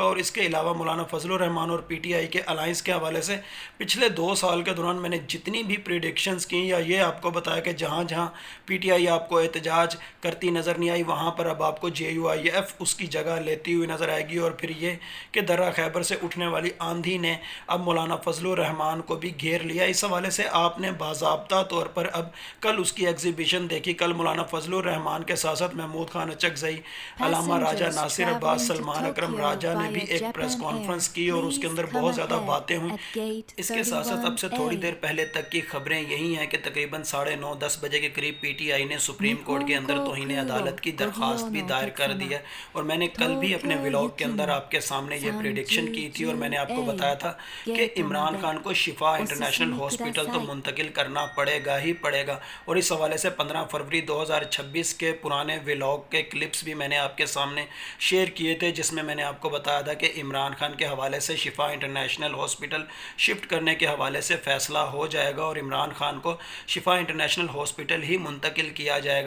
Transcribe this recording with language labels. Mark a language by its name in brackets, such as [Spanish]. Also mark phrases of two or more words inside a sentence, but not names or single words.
[Urdu] اور اس کے علاوہ مولانا فضل الرحمان اور پی ٹی آئی کے الائنس کے حوالے سے پچھلے 2 سال کے دوران میں نے جتنی بھی پریڈکشنز کی یا یہ آپ کو بتایا کہ جہاں جہاں پی ٹی آئی آپ کو احتجاج کرتی نظر نہیں آئی وہاں پر اب آپ کو JUIF اس کی جگہ لیتی ہوئی نظر آئے گی. اور پھر یہ کہ درہ خیبر سے اٹھنے والی آندھی نے اب مولانا فضل الرحمان کو بھی گھیر لیا. اس حوالے سے آپ نے باضابطہ طور پر اب کل اس کی ایگزیبیشن دیکھی. کل مولانا فضل الرحمان کے ساتھ ساتھ محمود خان اچکزئی، علامہ راجہ [English] Passengers [Urdu] ناصر عباس, [English] traveling to [Urdu] سلمان اکرم [English] Tokyo [Urdu] راجہ نے بھی [English] via [Urdu] ایک پریس [English] Japan [Urdu] कॉन्फ्रेंस [English] Air, [Urdu] کی اور اس کے [English] please [Urdu] अंदर [English] come [Urdu] بہت زیادہ [English] ahead [Urdu] باتیں ہوئی. [English] at gate [Urdu] اس کے ساتھ ساتھ اب سے تھوڑی [English] 31A. [Urdu] دیر پہلے تک کی خبریں یہی ہیں کہ تقریباً 9:30-10 بجے کے قریب پی ٹی آئی نے [English] Supreme Court [Urdu] के [Japanese] 日本 [Urdu] अंदर [Japanese] 航 [Urdu] तौहीन [Japanese] 空 [Urdu] अदालत [Japanese] を [Urdu] की [Japanese] ご利 [Urdu] दरख्वास्त [Japanese] 用 [Urdu] भी [Japanese] のお [Urdu] दायर [Japanese] 客 [Urdu] کر دی [Japanese] 様、 [Urdu] ہے۔ اور میں نے کل بھی [Japanese] 東 [Urdu] अपने [Japanese] 京 [Urdu] व्लॉग [Japanese] 行 [Urdu] के [Japanese] き [Urdu] अंदर [Japanese] の [Urdu] آپ کے سامنے یہ پریڈکشن کی تھی اور میں نے آپ کو [Japanese] 30A [Urdu] بتایا تھا [Japanese] ゲ [Urdu] कि [Japanese] ートま [Urdu] इमरान [Japanese] で [Urdu] خان کو شفا [Japanese] お進 [Urdu] इंटरनेशनल [Japanese] みくだ [Urdu] ہاسپٹل تو [Japanese] さい。 [Urdu] منتقل کرنا پڑے گا ہی پڑے گا۔ اور اس حوالے سے 15 فروری 2026 کے پرانے ولاگ کے کلپس بھی میں نے آپ کے سامنے شیئر کیے تھے، جس میں میں نے آپ کو بتایا تھا کہ عمران خان کے حوالے سے شفا انٹرنیشنل ہاسپٹل شفٹ کرنے کے حوالے سے فیصلہ ہو جائے گا اور عمران خان کو شفا انٹرنیشنل ہاسپٹل ہی منتقل کیا جائے گا.